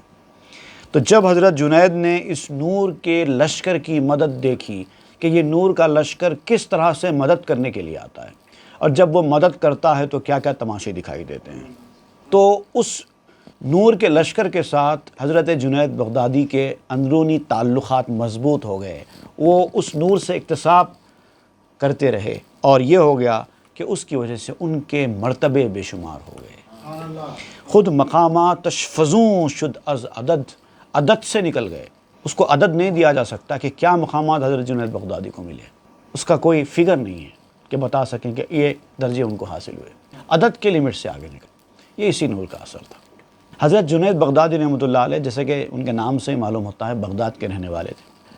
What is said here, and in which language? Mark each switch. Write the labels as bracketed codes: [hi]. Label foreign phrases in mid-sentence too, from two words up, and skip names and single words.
[ur] تو جب حضرت جنید نے اس نور کے لشکر کی مدد دیکھی کہ یہ نور کا لشکر کس طرح سے مدد کرنے کے لیے آتا ہے، اور جب وہ مدد کرتا ہے تو کیا کیا تماشے دکھائی دیتے ہیں، تو اس نور کے لشکر کے ساتھ حضرت جنید بغدادی کے اندرونی تعلقات مضبوط ہو گئے، وہ اس نور سے اکتساب کرتے رہے، اور یہ ہو گیا کہ اس کی وجہ سے ان کے مرتبے بے شمار ہو گئے۔ [fa] خود مقاماتش فزوں شد از عدد، [ur] عدد سے نکل گئے۔ اس کو عدد نہیں دیا جا سکتا کہ کیا مقامات حضرت جنید بغدادی کو ملے، اس کا کوئی فگر نہیں ہے کہ بتا سکیں کہ یہ درجے ان کو حاصل ہوئے، عدد کے لمٹ سے آگے نکل۔ یہ اسی نور کا اثر تھا۔ حضرت جنید بغدادی رحمۃ اللہ علیہ، جیسے کہ ان کے نام سے ہی معلوم ہوتا ہے، بغداد کے رہنے والے تھے۔